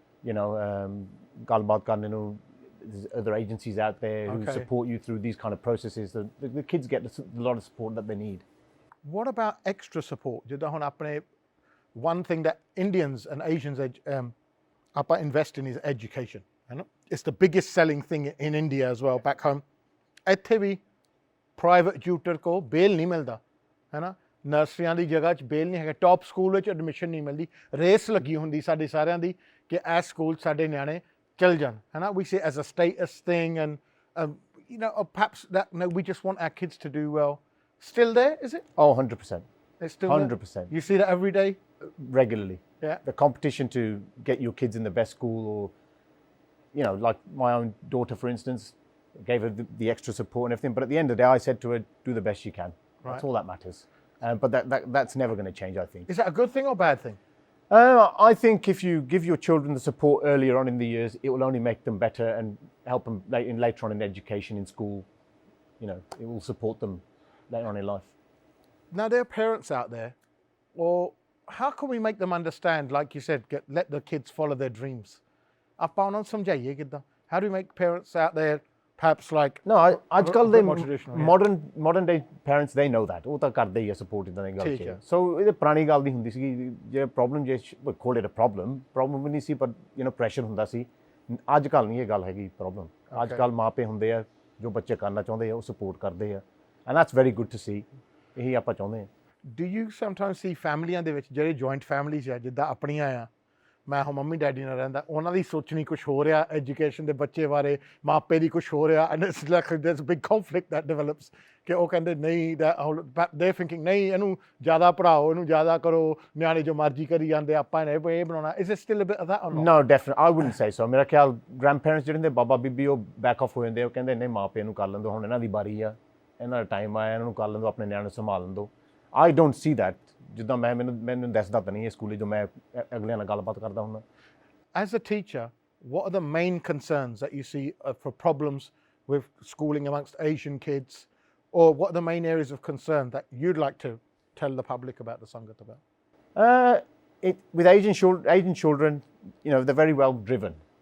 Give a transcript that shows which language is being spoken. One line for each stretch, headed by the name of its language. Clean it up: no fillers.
Punjabi: Galbaat Karne nu,
English: there's other agencies out there who support you through these kind of processes. The kids get a lot of support that they need. What about extra support?
Punjabi: ਜਿੱਦਾਂ ਹੁਣ ਆਪਣੇ
English: one thing that Indians and Asians ਆਪਾਂ invest in is education. It's the biggest selling thing in India as well, back home.
Punjabi: ਇੱਥੇ ਵੀ
English: private tutor
Punjabi: ਕੋ ਬੇਲ ਨਹੀਂ ਮਿਲਦਾ, ਹੈ ਨਾ? ਨਰਸਰੀਆਂ ਦੀ ਜਗ੍ਹਾ 'ਚ ਬੇਲ ਨਹੀਂ ਹੈਗਾ, ਟੌਪ ਸਕੂਲ ਵਿੱਚ ਐਡਮਿਸ਼ਨ ਨਹੀਂ ਮਿਲਦੀ, ਰੇਸ ਲੱਗੀ ਹੁੰਦੀ ਸਾਡੇ ਸਾਰਿਆਂ ਦੀ ਕਿ ਇਹ ਸਕੂਲ ਸਾਡੇ ਨਿਆਣੇ ਚਲ ਜਾਣ, ਹੈ ਨਾ?
English: We see it as a status thing, and perhaps that, no, we just want our kids to do well. Still there, is it? Oh, 100%. It's still 100%. There? You see that every day? Regularly. Yeah. The competition to get your kids in the best school, or like my own daughter, for instance, gave her the extra support and everything. But at the end of the day, I said to her, do the best you can. Right. That's all that matters. But that's never going to change, I think. Is that a good thing or bad thing? I think if you give your children the support earlier on in the years, it will only make them better and help them later on in education, in school. It will support them later on in life. Now, there are parents out there, or how can we make them understand, like you said, let the kids follow their dreams?
Punjabi: ਆਪਾਂ ਉਹਨਾਂ ਨੂੰ ਸਮਝਾਈਏ ਕਿੱਦਾਂ?
English: How do we make parents out there, perhaps like...
Punjabi: No, ਅੱਜ ਕੱਲ੍ਹ ਦੇ
English: traditional, modern day parents, they know that.
Punjabi: ਉਹ ਤਾਂ ਕਰਦੇ ਹੀ ਆ support ਇਦਾਂ ਦੀ ਗੱਲ 'ਚ. So ਇਹ ਪੁਰਾਣੀ ਗੱਲ ਦੀ ਹੁੰਦੀ ਸੀਗੀ, ਜੇ problem
English: we call it a problem
Punjabi: ਵੀ ਨਹੀਂ ਸੀ, ਪਰ pressure ਹੁੰਦਾ ਸੀ. ਅੱਜ ਕੱਲ੍ਹ ਨਹੀਂ ਇਹ ਗੱਲ ਹੈਗੀ problem. ਅੱਜ ਕੱਲ੍ਹ ਮਾਪੇ ਹੁੰਦੇ ਆ ਜੋ ਬੱਚੇ ਕਰਨਾ ਚਾਹੁੰਦੇ ਆ ਉਹ support ਕਰਦੇ ਆ,
English: and that's very good to see.
Punjabi: ਇਹੀ ਆਪਾਂ ਚਾਹੁੰਦੇ ਆ.
English: Do you sometimes see families
Punjabi: ਦੇ ਵਿੱਚ ਜਿਹੜੇ joint families ਆ, ਜਿੱਦਾਂ ਆਪਣੀਆਂ ਆ, ਮੈਂ ਹੁਣ ਮੰਮੀ ਡੈਡੀ ਨਾਲ ਰਹਿੰਦਾ, ਉਹਨਾਂ ਦੀ ਸੋਚਣੀ ਕੁਛ ਹੋ ਰਿਹਾ ਐਜੂਕੇਸ਼ਨ ਦੇ ਬੱਚੇ ਬਾਰੇ, ਮਾਪੇ ਦੀ ਕੁਛ ਹੋ ਰਿਹਾ,
English: and it's like there's a big conflict that develops
Punjabi: ਕਿ ਉਹ ਕਹਿੰਦੇ ਨਹੀਂ,
English: they're thinking
Punjabi: ਨਹੀਂ, ਇਹਨੂੰ ਜ਼ਿਆਦਾ ਪੜ੍ਹਾਓ, ਇਹਨੂੰ ਜ਼ਿਆਦਾ ਕਰੋ, ਨਿਆਣੇ ਜੋ ਮਰਜ਼ੀ ਕਰੀ ਜਾਂਦੇ, ਆਪਾਂ ਇਹ ਬਣਾਉਣਾ.
English: Is there still a bit of that or not? No, definitely. I wouldn't say so.
Punjabi: ਮੇਰਾ ਖਿਆਲ grandparents ਜਿਹੜੇ ਹੁੰਦੇ, ਬਾਬਾ ਬੀਬੀ, ਉਹ
English: back off
Punjabi: ਹੋ ਜਾਂਦੇ, ਉਹ ਕਹਿੰਦੇ ਨਹੀਂ, ਮਾਪੇ ਨੂੰ ਕਰ ਲੈਣ ਦਿਓ, ਹੁਣ ਇਹਨਾਂ ਦੀ ਵਾਰੀ ਆ, ਇਹਨਾਂ ਦਾ ਟਾਈਮ ਆਇਆ, ਇਹਨਾਂ ਨੂੰ ਕਰ ਲੈਣ ਦਿਓ, ਆਪਣੇ ਨਿਆਣੇ ਨੂੰ ਸੰਭਾਲ ਲੈਣ ਦਿਓ.
English: I don't see that.
Punjabi: ਜਿੱਦਾਂ ਮੈਨੂੰ ਦੱਸਦਾ ਤਾਂ ਨਹੀਂ ਹੈ ਸਕੂਲੇ ਜੋ ਮੈਂ ਅਗਲਿਆਂ ਨਾਲ ਗੱਲਬਾਤ ਕਰਦਾ ਹੁੰਦਾ.
English: As a teacher, what are the main concerns that you see for problems with schooling amongst Asian kids, or what are the main areas of concern that you'd like to tell the public about the Sangat about? With Asian children, they're very well driven.